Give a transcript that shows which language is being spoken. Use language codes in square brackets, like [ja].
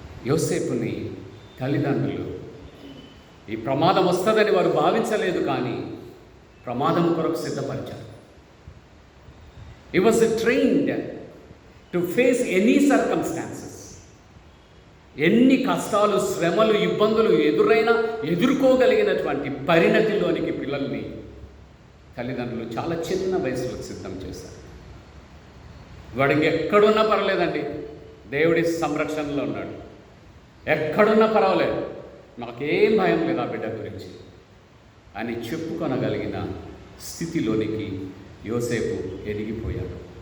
[te] యోసేపుని తల్లిదండ్రులు ఈ ప్రమాదం వస్తుందని వారు భావించలేదు, కానీ ప్రమాదం కొరకు సిద్ధపరిచారు. [en] He was trained to face any circumstances. [te] ఎన్ని కష్టాలు, శ్రమలు, ఇబ్బందులు ఎదురైనా ఎదుర్కోగలిగినటువంటి పరిణతిలోనికి పిల్లల్ని తల్లిదండ్రులు చాలా చిన్న వయసులో సిద్ధం చేశారు. వాడికి ఎక్కడున్నా పర్వాలేదండి, దేవుడి సంరక్షణలో ఉన్నాడు, ఎక్కడున్నా పర్వాలేదు, మాకేం భయం లేదు ఆ బిడ్డ గురించి అని చెప్పుకొనగలిగిన స్థితిలోనికి యోసేపు ఎదిగిపోయాడు.